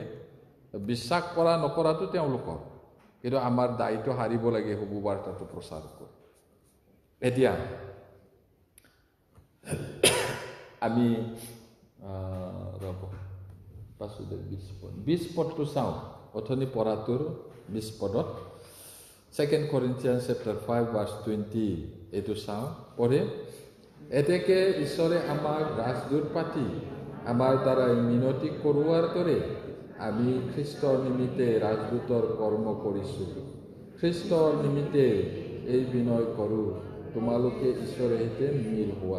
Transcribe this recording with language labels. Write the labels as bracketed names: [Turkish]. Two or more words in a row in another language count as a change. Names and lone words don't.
[Assamese] বিশ্বাস কৰা নকৰাটো তেওঁলোকৰ, কিন্তু আমাৰ দায়িত্ব হাৰিব লাগে শুভবাৰ্তাটো প্ৰচাৰ কৰি। এতিয়া আমি 20 পদটো চাওঁ। অথনি পঢ়াটোৰ 20 পদত 2 Corinthians [English] chapter 5 verse 20 [Assamese] এইটো চাওঁ, পঢ়ে। এতেকে ঈশ্বৰে আমাক ৰাজদূত পাতি আমাৰ দ্বাৰাই মিনতি কৰোৱাৰ দৰে আমি খ্ৰীষ্টৰ নিমিত্তে ৰাজদূতৰ কৰ্ম কৰিছোঁ। খ্ৰীষ্টৰ নিমিত্তে এই বিনয় কৰোঁ, তোমালোকে ঈশ্বৰৰ সৈতে মিল হোৱা।